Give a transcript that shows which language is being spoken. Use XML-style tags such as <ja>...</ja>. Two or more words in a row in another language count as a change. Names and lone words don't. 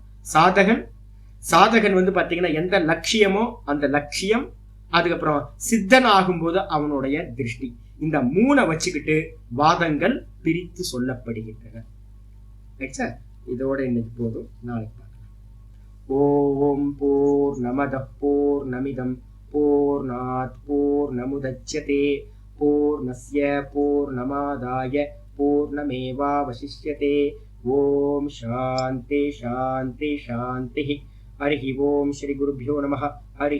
<ta>சாதகன் வந்து பாத்தீங்கன்னா எந்த லட்சியமோ அந்த லட்சியம், அதுக்கப்புறம் சித்தன் ஆகும்போது அவனுடைய திருஷ்டி. இந்த 3 வச்சுக்கிட்டு வாதங்கள் பிரித்து சொல்லப்படுகின்றன. இதோட இன்னைக்கு போதும், நாளைக்கு பார்க்கலாம்.</ta> <sa>ॐ पूर्णमदः पूर्णमिदम् पूर्णात् पूर्णमुदच्यते पूर्णस्य पूर्णमादाय पूर्णमेवावशिष्यते. ॐ शान्ति शान्ति शान्ति. हरि ॐ। श्री गुरुभ्यो नमः.</sa>